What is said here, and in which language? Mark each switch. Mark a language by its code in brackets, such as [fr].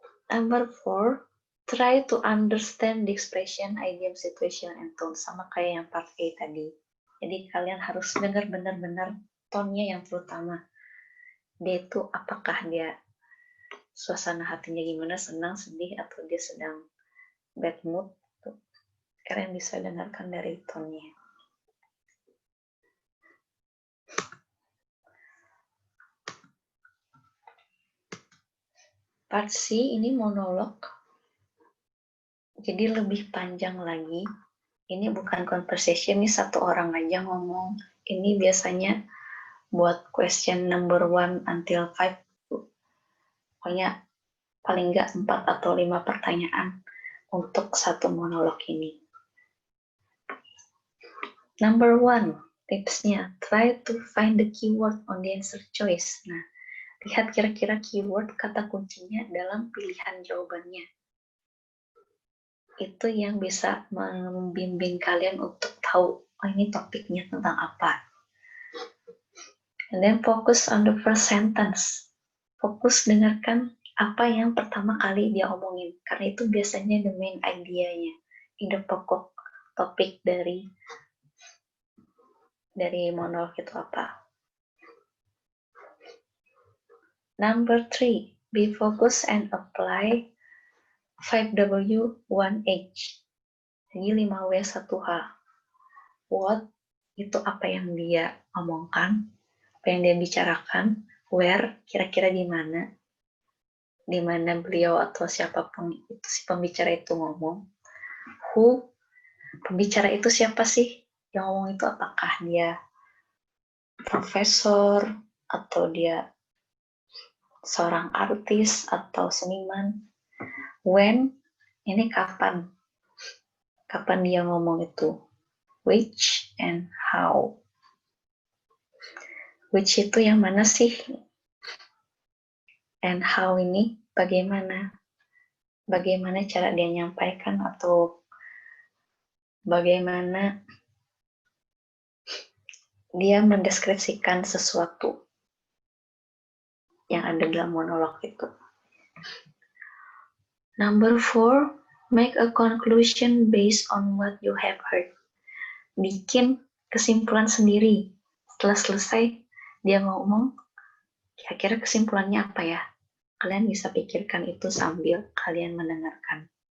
[en] Number 4, try to understand the expression, idiom, situation, and tone. [id] Sama kayak yang part A tadi. Jadi kalian harus dengar benar-benar tone-nya yang terutama. Dia itu apakah dia suasana hatinya gimana, senang, sedih, atau dia sedang bad mood. Kalian bisa dengarkan dari tone-nya. Part C ini monolog. Jadi lebih panjang lagi. Ini bukan conversation, ini satu orang aja ngomong. Ini biasanya buat [en] question number 1 until 5. [id] Pokoknya paling nggak 4 atau 5 pertanyaan untuk satu monolog ini. [en] Number 1, tipsnya, try to find the keyword on the answer choice. [id] Nah, lihat kira-kira keyword kata kuncinya dalam pilihan jawabannya. Itu yang bisa membimbing kalian untuk tahu, oh ini topiknya tentang apa. [en] And then focus on the first sentence. [id] Fokus dengarkan apa yang pertama kali dia omongin. Karena itu biasanya [en] the main idea- [id] nya. Ide pokok topik dari monolog itu apa. [en] Number 3, be focused and apply 5W1H. [id] Jadi 5W1H. What, itu apa yang dia omongkan, apa yang dia bicarakan. Where, kira-kira di mana beliau atau siapapun itu si pembicara itu ngomong. Who, pembicara itu siapa sih yang ngomong itu, apakah dia profesor atau dia seorang artis atau seniman. When, ini kapan dia ngomong itu. [en] Which and how. [id] Which itu yang mana sih? [en] And how [id] ini bagaimana cara dia nyampaikan atau bagaimana dia mendeskripsikan sesuatu yang ada dalam monolog itu. [en] Number 4, make a conclusion based on what you have heard. [id] Bikin kesimpulan sendiri. Setelah selesai dia ngomong, kira-kira kesimpulannya apa ya? Kalian bisa pikirkan itu sambil kalian mendengarkan.